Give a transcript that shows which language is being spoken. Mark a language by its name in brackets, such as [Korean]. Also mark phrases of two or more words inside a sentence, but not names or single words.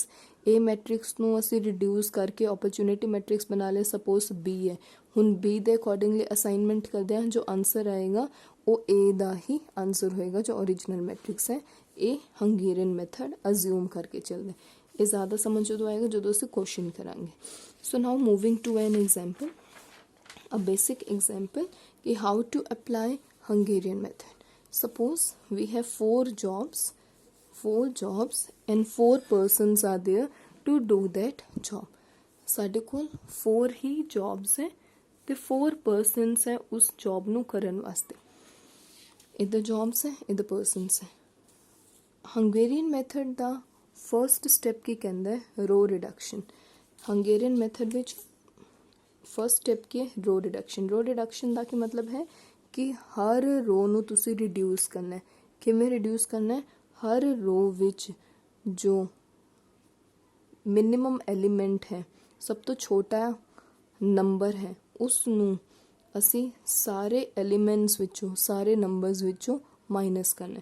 [Punjabi] A ਮੈਟ੍ਰਿਕਸ ਨੂੰ ਅਸੀਂ ਰਿਡਿਊਸ ਕਰਕੇ [English] opportunity matrix [Punjabi] ਬਣਾ ਲਿਆ, ਸਪੋਜ਼ B ਹੈ। ਹੁਣ B ਦੇ ਅਕੋਰਡਿੰਗਲੀ ਅਸਾਈਨਮੈਂਟ ਕਰਦੇ ਹਾਂ, ਜੋ ਆਨਸਰ ਆਏਗਾ ਉਹ A ਦਾ ਹੀ ਆਨਸਰ ਹੋਏਗਾ ਜੋ [English] original matrix [Punjabi] ਹੈ। ਇਹ ਹੰਗੇਰੀਅਨ ਮੈਥਡ ਅਜ਼ਿਊਮ ਕਰਕੇ ਚੱਲਦੇ। ਇਹ ਜ਼ਿਆਦਾ ਸਮਝ ਜਦੋਂ ਆਏਗਾ ਜਦੋਂ ਅਸੀਂ ਕੁਐਸਚਨ ਕਰਾਂਗੇ। [English] so now moving to an example, a basic example कि how to apply Hungarian method। Suppose we have four jobs and 4 persons are there to do that job। [Punjabi] ਸਾਡੇ ਕੋਲ 4 ਹੀ jobs ਹੈ ਤੇ 4 persons ਹੈ ਉਸ job ਨੂੰ ਕਰਨ ਵਾਸਤੇ। ਇਹਦੇ jobs ਹੈ, ਇਹਦੇ persons ਹੈ। Hungarian method ਦਾ [English] first step [Punjabi] ਕੀ ਕਹਿੰਦਾ ਹੈ? [English] row reduction। [Punjabi] Hungarian method ਵਿੱਚ [English] first step [Punjabi] ਕੀ ਹੈ? [English] row reduction [Punjabi] ਦਾ ਕੀ ਮਤਲਬ ਹੈ ਕਿ ਹਰ ਰੋ ਨੂੰ ਤੁਸੀਂ ਰਿਡਿਊਸ ਕਰਨਾ ਹੈ। ਕਿਵੇਂ ਰਿਡਿਊਸ ਕਰਨਾ ਹੈ? ਹਰ ਰੋ ਵਿੱਚ ਜੋ [English] minimum element [Punjabi] ਹੈ, ਸਭ ਤੋਂ ਛੋਟਾ ਨੰਬਰ ਹੈ, ਉਸ ਨੂੰ ਅਸੀਂ ਸਾਰੇ ਐਲੀਮੈਂਟਸ ਵਿੱਚੋਂ, ਸਾਰੇ ਨੰਬਰਸ ਵਿੱਚੋਂ ਮਾਈਨਸ ਕਰਨਾ।